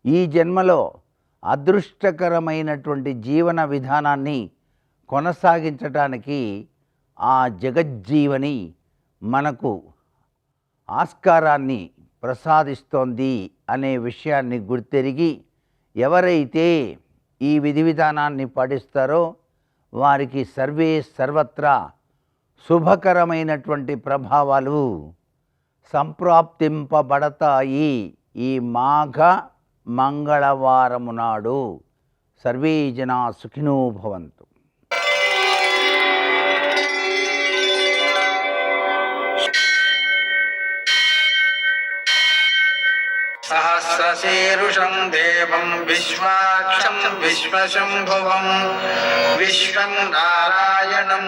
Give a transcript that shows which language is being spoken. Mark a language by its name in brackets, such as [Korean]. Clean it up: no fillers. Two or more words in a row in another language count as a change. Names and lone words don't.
[Telugu] ఈ జన్మలో అదృష్టకరమైనటువంటి జీవన విధానాన్ని కొనసాగించటానికి ఆ జగజ్జీవని మనకు ఆస్కారాన్ని ప్రసాదిస్తోంది అనే విషయాన్ని గుర్తెరిగి ఎవరైతే ఈ విధి విధానాన్ని పాటిస్తారో వారికి సర్వత్రా శుభకరమైనటువంటి ప్రభావాలు సంప్రాప్తింపబడతాయి. ఈ మాఘ మంగళవారము నాడు [Sanskrit] सर्वे जना सुखिनो भवन्तु. सहस्रशीर्षं देवं विश्वाक्षं विश्वशम्भुवं विश्वं नारायणं